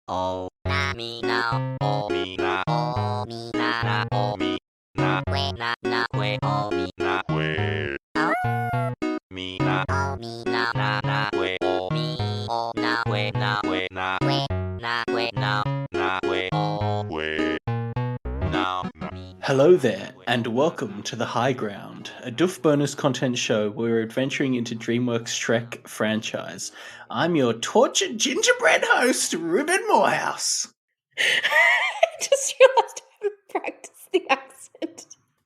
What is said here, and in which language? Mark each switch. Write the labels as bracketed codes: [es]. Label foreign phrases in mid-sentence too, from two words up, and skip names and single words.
[en] Oh, na me now. Oh, me na. Oh, me na na. Oh, me na. We na na. We oh me na. We. Oh, me na. Oh, me na na na. We oh me. Oh na. We na. We na. We na. We na. Na. We oh we. Now. Hello there, and welcome to The High Ground, a Doof bonus content show where we're adventuring into DreamWorks' Shrek franchise. I'm your tortured gingerbread host, Reuben Morehouse. I just realised I haven't practiced the accent.